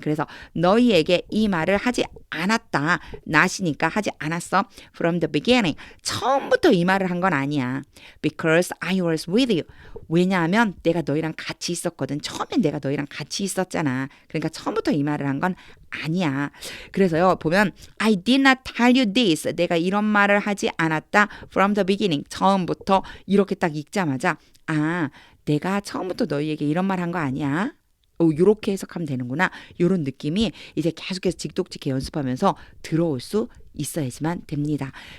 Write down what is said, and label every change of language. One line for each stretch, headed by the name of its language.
Korean: 그래서 너희에게 이 말을 하지 않았다. not이니까 하지 않았어.
English: From the beginning.
Korean: 처음부터 이 말을 한 건 아니야.
English: Because I was with you.
Korean: 왜냐하면 내가 너희랑 같이 있었거든. 처음엔 내가 너희랑 같이 있었잖아. 그러니까 처음부터 이 말을 한 건 아니야. 그래서요, 보면
English: I did not tell you this.
Korean: 내가 이런 말을 하지 않았다.
English: From the beginning.
Korean: 처음부터 이렇게 딱 읽자마자 아, 내가 처음부터 너희에게 이런 말 한 거 아니야. 요렇게 해석하면 되는구나. 요런 느낌이 이제 계속해서 직독직해 연습하면서 들어올 수 있어야지만 됩니다.